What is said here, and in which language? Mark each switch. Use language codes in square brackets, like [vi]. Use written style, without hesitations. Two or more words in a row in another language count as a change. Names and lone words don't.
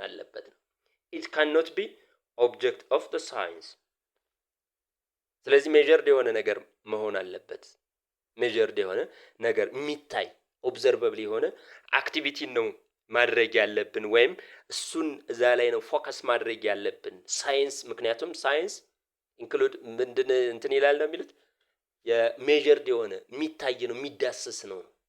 [am] አለበት ነው። [en] it cannot be object of the science [am] ስለዚህ ሜዠርድ የሆነ ነገር መሆን አለበት። ሜዠርድ የሆነ ነገር የሚታይ ኦብዘርቨብል የሆነ አክቲቪቲ ነው ማድረግ ያለብን ወይም እሱን እዛ ላይ ነው ፎከስ ማድረግ ያለብን ሳይንስ። ምክንያቱም ሳይንስ ኢንክሉድ ምንድን እንትን ይላል ነው የሚሉት የሜዠርድ የሆነ የሚታይ ነው የሚዳሰስ ነው።